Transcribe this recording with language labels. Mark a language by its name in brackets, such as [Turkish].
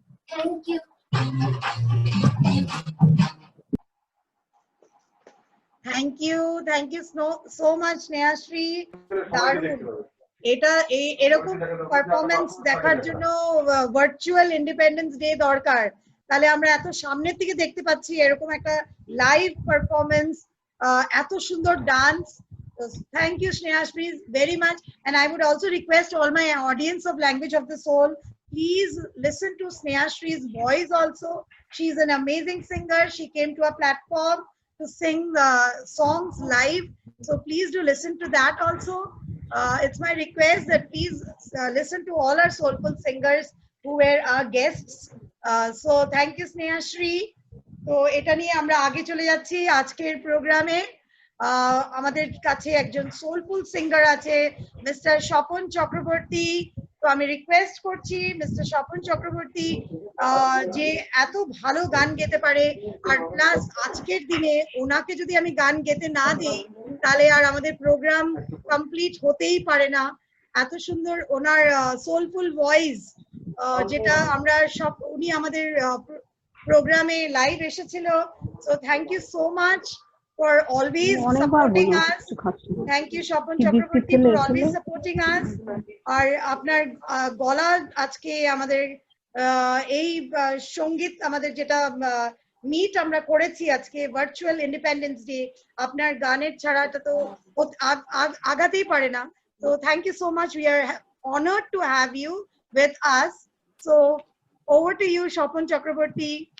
[English] Thank you. Thank you so much Snehashree, দারুণ। [Bangla] এটা এরকম পারফরমেন্স দেখার জন্য ভার্চুয়াল ইন্ডিপেন্ডেন্স ডে দরকার, তাহলে আমরা এত সামনের থেকে দেখতে পাচ্ছি এরকম একটা লাইভ পারফরমেন্স, এত সুন্দর dance. [English] Thank you Snehashree very much, and I would also request all my audience of Language of the Soul, please listen to Snehashree's voice also. She's an amazing singer. She came to a platform to sing the songs live, so please do listen to that also. It's my request that please listen to all our soulful singers who were our guests. So thank you Snehashri. [Bangla] তো এটা নিয়ে আমরা আগে চলে যাচ্ছি আজকের প্রোগ্রামে। আমাদের কাছে একজন সোলফুল সিঙ্গার আছে, মিস্টার স্বপন চক্রবর্তী। তো আমি রিকোয়েস্ট করছি মিস্টার স্বপন চক্রবর্তী, যে এত ভালো গান গেতে পারে, আর প্লাস আজকের দিনে ওনাকে যদি আমি গান গেতে না দিই তাহলে আর আমাদের প্রোগ্রাম কমপ্লিট হতেই পারে না। এত সুন্দর ওনার সোলফুল ভয়েস, যেটা আমরা সব, উনি আমাদের প্রোগ্রামে লাইভ এসেছিল। [English] So thank you so much for always supporting us. Thank you Shopon Chakraborty for always supporting us. [Bangla] আর আপনার গলা আজকে আমাদের এই সঙ্গীত আমাদের যেটা মিট আমরা করেছি আজকে ভার্চুয়াল ইন্ডিপেন্ডেন্স ডে, আপনার গানের ছাড়া এটা তো আগাতেই পারে না। [English] So thank you so much. We are honored to have you with us. So over to you Shopon Chakraborty.